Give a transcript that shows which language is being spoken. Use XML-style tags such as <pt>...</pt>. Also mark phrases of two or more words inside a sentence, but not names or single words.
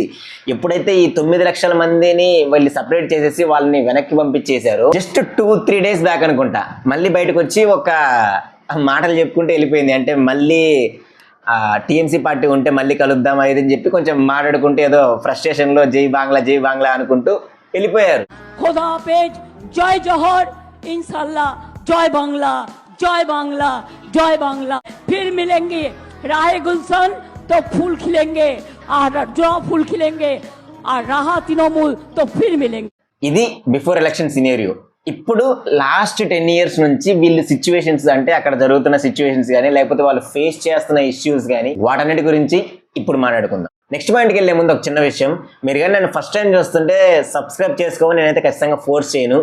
<te>ఎప్పుడైతే ఈ 9 లక్షల మందిని వాళ్ళు సపరేట్ చేసేసి వాళ్ళని వెనక్కి పంపించేశారు, జస్ట్ 2-3</te> <en>days back</en> <te>అనుకుంటా మళ్ళీ బయటకు వచ్చి ఒక మాటలు చెప్పుకుంటూ వెళ్ళిపోయింది. అంటే మళ్ళీ టీఎంసీ పార్టీ ఉంటే మళ్ళీ కలుద్దాం అది అని చెప్పి కొంచెం మాట్లాడుకుంటూ ఏదో ఫ్రస్ట్రేషన్ లో</te> <bn>জয় বাংলা</bn> <te>అనుకుంటూ వెళ్ళిపోయారు.</te> <bn>খোদা হাফেজ, জয় জোহর, ইনশাআল্লাহ, জয় বাংলা, জয় বাংলা, জয় বাংলা।</bn> <hi>फिर मिलेंगे राहे गुलशन तो फूल खिलेंगे, और जो फूल खिलेंगे, और रहा तृणमूल तो फिर मिलेंगे.</hi> <te>ఇది</te> <en>before election scenario.</en> <te>ఇప్పుడు</te> <en>last 10 years</en> <te>నుంచి వీళ్ళు సిచ్యువేషన్స్, అంటే అక్కడ జరుగుతున్న సిచ్యువేషన్స్ కానీ లేకపోతే వాళ్ళు ఫేస్ చేస్తున్న ఇష్యూస్ కానీ వాటన్నిటి గురించి ఇప్పుడు మాట్లాడుకుందాం. నెక్స్ట్ పాయింట్కి వెళ్ళే ముందు ఒక చిన్న విషయం, మీరు కానీ నన్ను</te> <en>first time</en> <te>చూస్తుంటే సబ్స్క్రైబ్ చేసుకోమని నేనైతే ఖచ్చితంగా ఫోర్స్ చేయను.</te>